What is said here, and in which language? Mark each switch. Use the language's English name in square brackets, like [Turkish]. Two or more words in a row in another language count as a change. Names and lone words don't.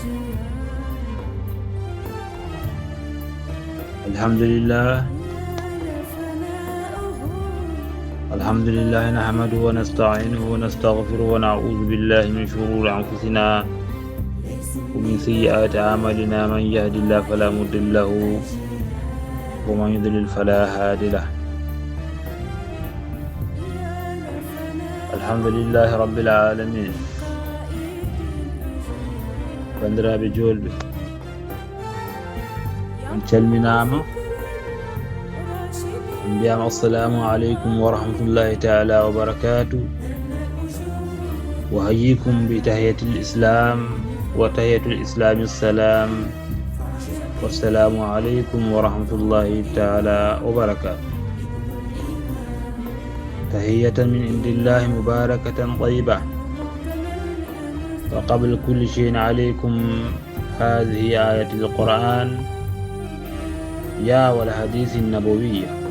[Arabic] الحمد لله نحمده ونستعينه ونستغفره ونعوذ بالله من شرور أنفسنا ومن سيئات أعمالنا، من يهد الله فلا مضل له ومن يضلل فلا هادي له. الحمد لله رب العالمين. [Fula] bandiraɓe julɓe, on calminama, on mbiyama [Arabic] السلام عليكم ورحمة الله تعالى وبركاته، وحياكم بتحية الإسلام وتحية الإسلام السلام، والسلام عليكم ورحمة الله تعالى وبركاته. تحية من عند الله مباركة طيبة. وقبل كل شيء عليكم هذه آية القرآن يا والحديث النبوية.